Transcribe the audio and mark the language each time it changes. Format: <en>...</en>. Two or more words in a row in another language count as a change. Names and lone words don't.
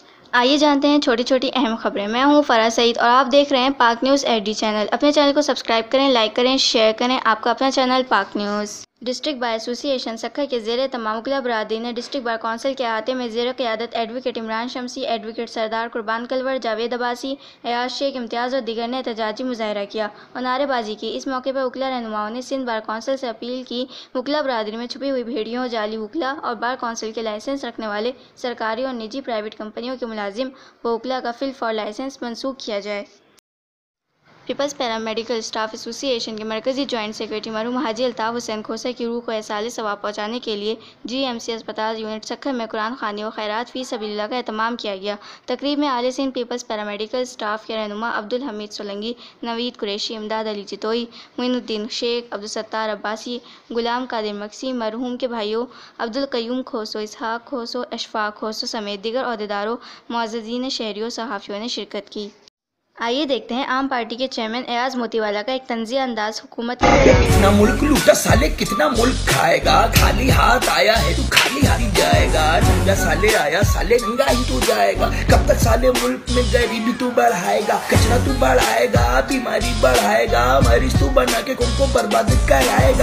<ur>آئیے جانتے ہیں چھوٹی چھوٹی اہم خبریں۔ میں ہوں فرح سعید اور آپ دیکھ رہے ہیں پاک نیوز ایچ ڈی چینل. اپنے چینل کو سبسکرائب کریں، لائک کریں، شیئر کریں۔ آپ کا اپنا چینل پاک نیوز. ڈسٹرکٹ بار ایسوسی ایشن سکھر کے زیر تمام مغلا برادری نے ڈسٹرکٹ بار کونسل کے احاطے میں زیر قیادت ایڈووکیٹ عمران شمسی، ایڈووکیٹ سردار قربان کلوڑ، جاوید عباسی، ایاز شیخ امتیاز اور دیگر نے احتجاجی مظاہرہ کیا اور نعرے بازی کی. اس موقع پر وکلا رہنماؤں نے سندھ بار کونسل سے اپیل کی وکلا برادری میں چھپی ہوئی بھیڑیوں، جعلی وکلا اور بار کونسل کے لائسنس رکھنے والے سرکاری اور نجی پرائیویٹ کمپنیوں کے ملازم و وکلا کا فل فار لائسنس منسوخ کیا جائے. پیپلز پیرامیڈیکل اسٹاف ایسوسی ایشن کے مرکزی</ur> <en>Joint Secretary</en> <ur>مرحوم حاجی الطاف حسین کھوسہ کی روح کو ایصال ثواب پہنچانے کے لیے جی ایم سی اسپتال یونٹ سکھر میں قرآن خوانی اور خیرات</ur> <ar>في سبيل الله</ar> <ur>کا اہتمام کیا گیا. تقریب میں آل سندھ پیپلز پیرامیڈیکل اسٹاف کے رہنما عبدالحمید سولنگی، نوید قریشی، امداد علی چتوئی، معین الدین شیخ، عبدالستار عباسی، غلام قادر مکسی، مرحوم کے بھائیوں عبدالقیوم کھوسو، اسحاق کھوسو، اشفاق کھوسو سمیت دیگر عہدیداروں، معزز شہریوں، صحافیوں نے شرکت کی. آئیے دیکھتے ہیں عام پارٹی کے چیئرمین ایاز موتی والا کا ایک طنزیہ انداز حکومت کے خلاف. کتنا ملک لوٹا سالے، کتنا ملک کھائے گا۔ خالی ہاتھ آیا ہے تو خالی ہاتھ ہی جائے گا. ننگا سالے آیا سالے ننگا ہی تو جائے گا۔ کب تک سالے ملک میں غریبی تو بڑھائے گا، کچرا تو بڑھائے گا، بیماری بڑھائے گا، مریض تو بنا کے کون کو برباد کرائے گا.</ur>